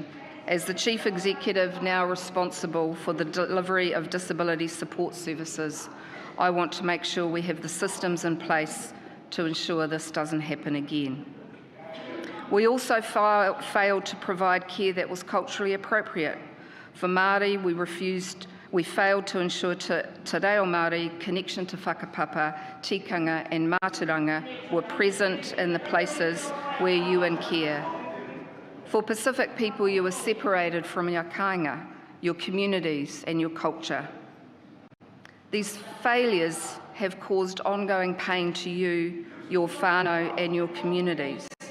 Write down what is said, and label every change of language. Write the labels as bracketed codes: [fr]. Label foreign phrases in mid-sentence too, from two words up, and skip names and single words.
[en] As the Chief Executive now responsible for the delivery of disability support services, I want to make sure we have the systems in place to ensure this doesn't happen again. We also failed to provide care that was culturally appropriate. For Māori, we failed to ensure Te Reo Māori connection to whakapapa, tikanga and māturanga were present in the places where you in care. For Pacific people, you were separated from your kāinga, your communities and your culture. These failures have caused ongoing pain to you, your whānau and your communities.